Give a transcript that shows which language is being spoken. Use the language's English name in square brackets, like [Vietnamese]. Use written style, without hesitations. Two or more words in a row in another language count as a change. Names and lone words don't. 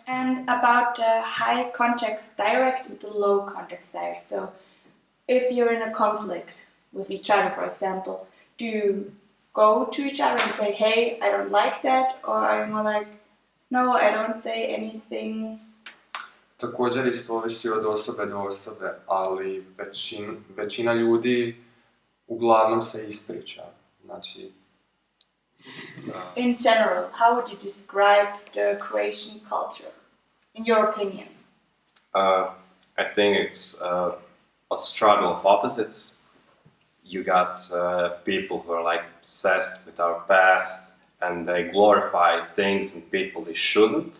[English] And about the high context direct and the low context direct. So if you're in a conflict with each other, for example, do you go to each other and say, hey, I don't like that, or are you more like, no, I don't say anything? [Croatian] Također isto ovisi od osobe do osobe, ali većina ljudi uglavnom se ispriča. Znači, [English] in general, how would you describe the Croatian culture, in your opinion? I think it's a struggle of opposites. You got people who are like obsessed with our past and they glorify things and people they shouldn't.